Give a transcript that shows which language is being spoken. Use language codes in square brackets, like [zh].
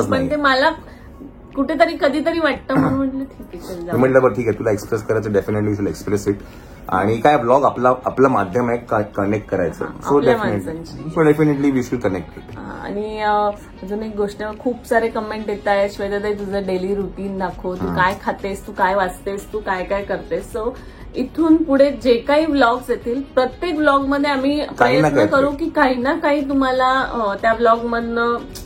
[mr] पण ते मला कुठेतरी कधीतरी वाटतं म्हणून म्हटलं ठीक आहे. म्हटलं बरं ठीक आहे तुला एक्सप्रेस करायचं [en] Definitely will express it. [mr] आणि काय ब्लॉग आपलं माध्यम आहे कनेक्ट करायचं. [en] So definitely we should connect it. [mr] आणि अजून एक गोष्ट खूप सारे कमेंट येत आहेत श्वेताताई तुझं डेली रुटीन दाखव. तू काय खातेस तू काय वाचतेस तू काय काय करतेस. सो इथून पुढे जे काही व्लॉग्स येतील प्रत्येक व्लॉग मध्ये आम्ही प्रयत्न करू की काही ना काही तुम्हाला त्या व्लॉग मधनं